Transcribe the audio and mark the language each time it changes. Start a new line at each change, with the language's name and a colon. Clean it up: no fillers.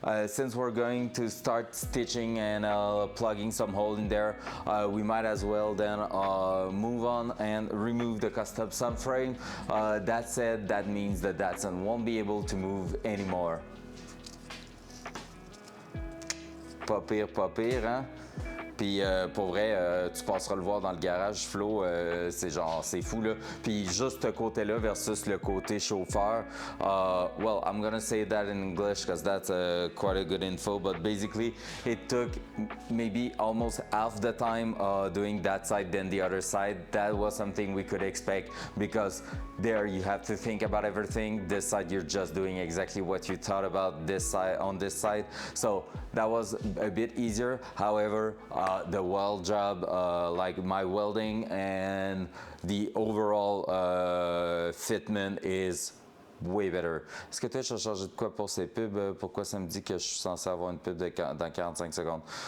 English: Since we're going to start stitching and plugging some hole in there, we might as well then move on and remove the custom subframe. That said, that means that Datsun won't be able to move anymore.
French: Pas pire, hein? Puis pour vrai, tu passeras le voir dans le garage, Flo, c'est genre, c'est fou là. Puis juste ce côté-là versus le côté chauffeur.
English: Well, I'm gonna say that in English because that's quite a good info. But basically, it took maybe almost half the time doing that side than the other side. That was something we could expect because there you have to think about everything. This side you're just doing exactly what you thought about this side on this side. So that was a bit easier. However, the weld job, like my welding and the overall fitment is way better.
French: Est-ce que tu as changé de quoi pour ces pubs? Pourquoi ça me dit que je suis censé avoir une pub dans 45 secondes?